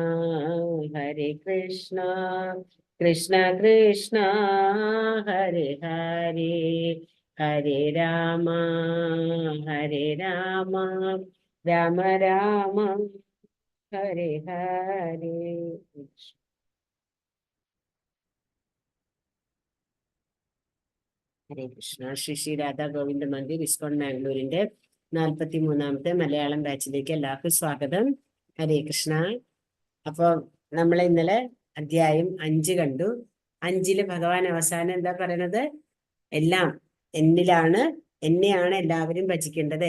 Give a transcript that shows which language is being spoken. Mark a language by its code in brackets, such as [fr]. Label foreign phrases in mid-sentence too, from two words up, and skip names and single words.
[sa] കൃഷ്ണ കൃഷ്ണ ഹരേ ഹരേ ഹരേ രാമ രാമ രാമ ഹരേ ഹരേ. ഹരേ കൃഷ്ണ. [ml] ശ്രീ ശ്രീ രാധാ ഗോവിന്ദ മന്ദിർ ഇസ്കോൺ മാംഗ്ലൂരിന്റെ 43ാമത്തെ മലയാളം ബാച്ചിലേക്ക് എല്ലാവർക്കും സ്വാഗതം. [sa] ഹരേ കൃഷ്ണ. [ml] അപ്പൊ നമ്മൾ ഇന്നലെ അധ്യായം 5 കണ്ടു. 5 ഭഗവാൻ അവസാനം എന്താ പറയണത്? എല്ലാം എന്നിലാണ്, എന്നെയാണ് എല്ലാവരും ഭജിക്കേണ്ടത്.